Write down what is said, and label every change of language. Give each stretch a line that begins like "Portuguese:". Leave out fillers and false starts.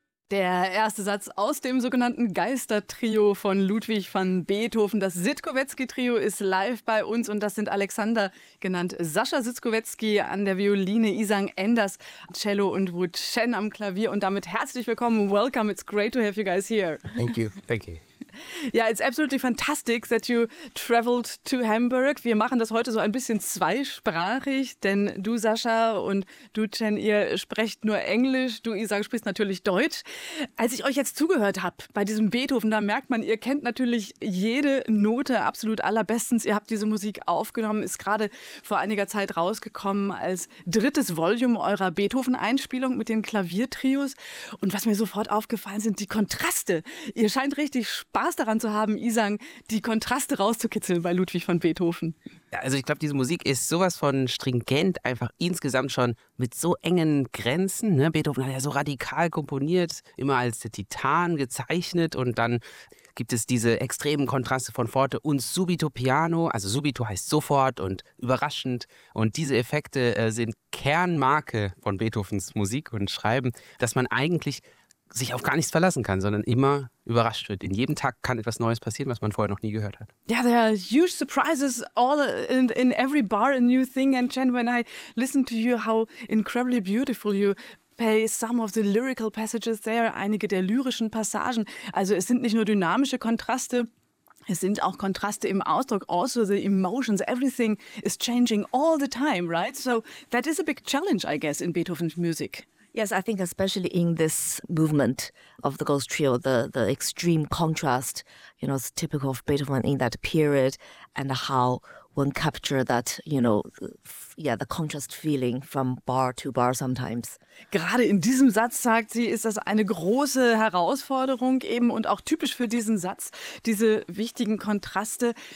German: Der erste Satz aus dem sogenannten Geistertrio von Ludwig van Beethoven. Das Sitkowetzki-Trio ist live bei uns und das sind Alexander, genannt Sascha Sitkowetzki, an der Violine, Isang Enders, Cello und Wu Chen am Klavier. Und damit herzlich willkommen.
English: Welcome. It's great to have you guys here. Thank you. Thank you. Ja, it's absolutely fantastic that you traveled to Hamburg.
German: Wir machen das heute so ein bisschen zweisprachig, denn du, Sascha, und du, Chen, ihr sprecht nur Englisch. Du, Isang, sprichst natürlich Deutsch. Als ich euch jetzt zugehört habe bei diesem Beethoven, da merkt man, ihr kennt natürlich jede Note absolut allerbestens. Ihr habt diese Musik aufgenommen, ist gerade vor einiger Zeit rausgekommen als drittes Volume eurer Beethoven-Einspielung mit den Klaviertrios. Und was mir sofort aufgefallen sind, die Kontraste. Ihr scheint richtig Spaß daran zu haben, Isang, die Kontraste rauszukitzeln bei Ludwig van Beethoven. Ja, also ich glaube, diese Musik ist sowas von stringent, einfach insgesamt schon mit so engen Grenzen. Ne? Beethoven hat ja so radikal komponiert, immer als der Titan gezeichnet und dann gibt es diese extremen Kontraste von Forte und Subito Piano. Also Subito heißt sofort und überraschend. Und diese Effekte sind Kernmarke von Beethovens Musik und Schreiben, dass man eigentlich sich auf gar nichts verlassen kann, sondern immer überrascht wird. In jedem Tag kann etwas Neues passieren, was man vorher noch nie gehört hat.
English: Yeah, there are huge surprises all in every bar, a new thing. And Chen, when I listen to you, how incredibly beautiful you play some of the lyrical passages there,
German: einige der lyrischen Passagen. Also es sind nicht nur dynamische Kontraste, es sind auch Kontraste im Ausdruck, also
English: the emotions, everything is changing all the time, right? So that is a big challenge, I guess, in Beethoven's music. Yes, I think especially in this movement of the Ghost Trio, the extreme contrast, you know, it's typical of Beethoven in that period and how one capture that, you know, the contrast feeling from bar to bar sometimes.
German: Gerade in diesem Satz, sagt sie, ist das eine große Herausforderung eben und auch typisch für diesen Satz, diese wichtigen Kontraste.